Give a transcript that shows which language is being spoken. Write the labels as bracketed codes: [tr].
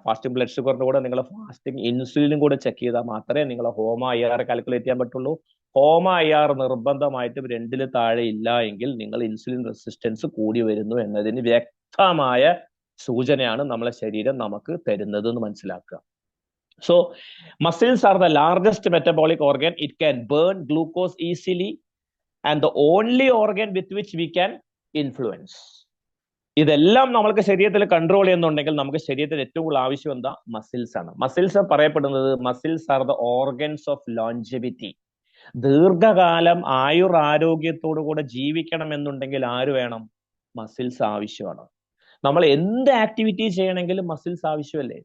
[ml] Fasting blood ഷുഗറിന്റെ കൂടെ നിങ്ങൾ ഫാസ്റ്റിംഗ് ഇൻസുലിനും കൂടെ ചെക്ക് ചെയ്താൽ മാത്രമേ നിങ്ങൾ ഹോം IR കാൽക്കുലേറ്റ് ചെയ്യാൻ പറ്റുള്ളൂ. ഹോം IR നിർബന്ധമായിട്ടും 2ൽ താഴെ ഇല്ല എങ്കിൽ നിങ്ങൾ ഇൻസുലിൻ റെസിസ്റ്റൻസ് കൂടി വരുന്നു എന്നതിന് വ്യക്തമായ സൂചനയാണ് നമ്മളെ ശരീരം നമുക്ക് തരുന്നത് എന്ന് മനസ്സിലാക്കുക. [en] So, muscles are the largest metabolic organ. It can burn glucose easily and the only organ with which we can influence. [ml] ഇതെല്ലാം നമ്മൾക്ക് ശരീരത്തിൽ കൺട്രോൾ ചെയ്യുന്നുണ്ടെങ്കിൽ നമുക്ക് ശരീരത്തിൽ ഏറ്റവും കൂടുതൽ ആവശ്യം എന്താ? മസിൽസ് ആണ്. മസിൽസ് പറയപ്പെടുന്നത് [en] Muscles are the organs of longevity. [ml] ദീർഘകാലം ആരോഗ്യത്തോടു കൂടെ ജീവിക്കണം എന്നുണ്ടെങ്കിൽ ആര് വേണം? മസിൽസ് ആവശ്യമാണ്. നമ്മൾ എന്ത് ആക്ടിവിറ്റി ചെയ്യണമെങ്കിലും മസിൽസ് ആവശ്യമല്ലേ?